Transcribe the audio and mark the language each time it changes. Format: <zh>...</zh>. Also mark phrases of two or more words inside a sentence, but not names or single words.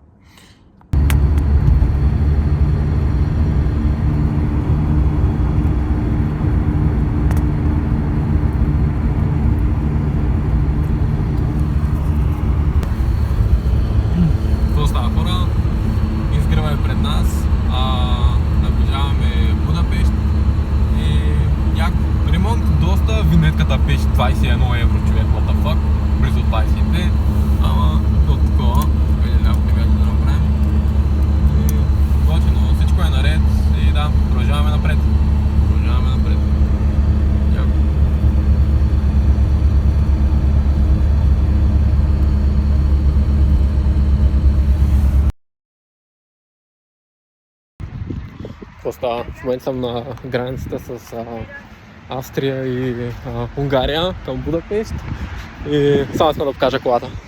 <bg>Какво става, хора? Изгрева е пред нас, наближаваме Будапешт и ремонт доста, винетката беше 21 евро, човек,</bg> <en>what the fuck,</en> <bg>близо 22, ама от такова, да направим. И готино, всичко е наред и да, продължаваме напред. В момента съм на границата с Австрия и Унгария към Будапешт и само искам да покажа колата.</bg>